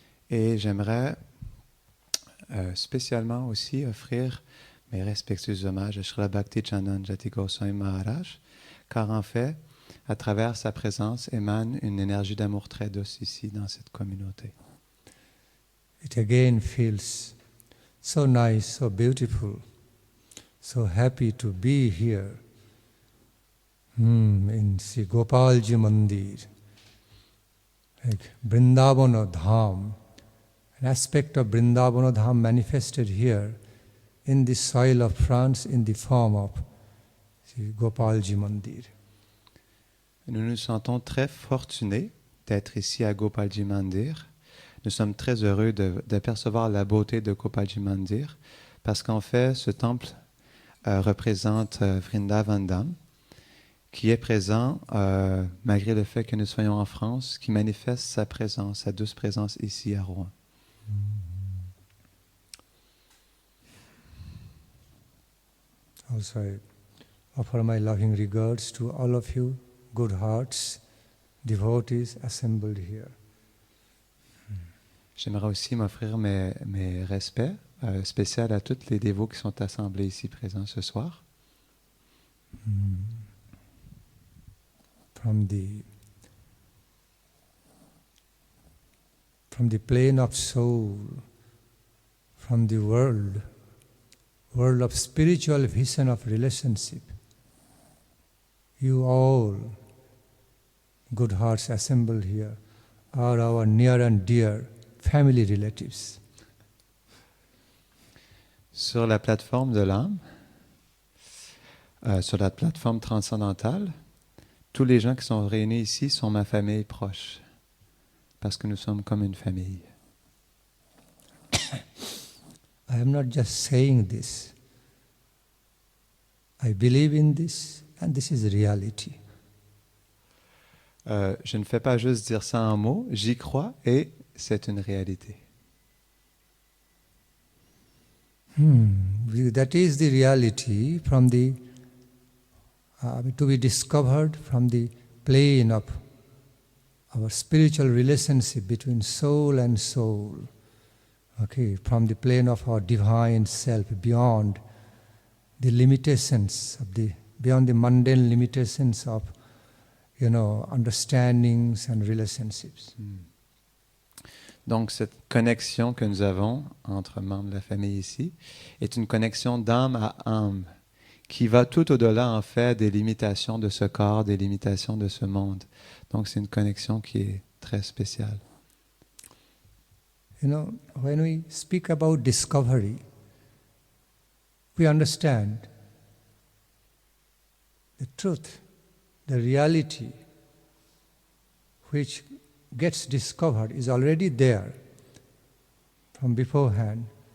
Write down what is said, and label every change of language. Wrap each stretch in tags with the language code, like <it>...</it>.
<fr>Et j'aimerais spécialement aussi offrir mes respectueux hommages à Srila Bhakti Chandana Jati Goswami Maharaj, car en fait, à travers sa présence, émane une énergie d'amour très douce ici dans cette communauté.</fr> <en>It again feels so nice, so beautiful, so happy to be here in Sri Gopalji Mandir, like Vrindavana Dham, an aspect of Vrindavana Dham manifested here in the soil of France in the form of Sri Gopalji Mandir.</en> <fr>Nous nous sentons très fortunés d'être ici à Gopalji Mandir. Nous sommes très heureux d'apercevoir la beauté de Gopalji Mandir parce qu'en fait, ce temple représente Vrindavan Dham, qui est présent malgré le fait que nous soyons en France, qui manifeste sa présence, sa douce présence ici à Rouen.</fr> <en>Also, I offer my loving regards to all of you, good hearts, devotees assembled here.</en> <fr>J'aimerais aussi m'offrir mes respects spéciaux à tous les dévots qui sont assemblés ici présents ce soir.</fr> <en>From the plane of soul, from the world of spiritual vision of relationship, you all, good hearts assembled here, are our near and dear family relatives.</en> <fr>Sur la plateforme de l'âme, sur la plateforme transcendantale, tous les gens qui sont réunis ici sont ma famille proche, parce que nous sommes comme une famille.</fr> <en>I am not just saying this. I believe in this, and this is reality.</en> <fr>Je ne fais pas juste dire ça en mots, j'y crois et c'est une réalité.</fr> <en>That is the reality from the to be discovered from the plane of our spiritual relationship between soul and soul. Okay, from the plane of our divine self, beyond the limitations of the beyond the mundane limitations of, understandings and relationships.</en> <fr>Donc, cette connexion que nous avons entre membres de la famille ici est une connexion d'âme à âme qui va tout au-delà, en fait, des limitations de ce corps, des limitations de ce monde. Donc, c'est une connexion qui est très spéciale.</fr> <en>When we speak about discovery, we understand the truth, the reality which gets discovered is already there from beforehand.</en>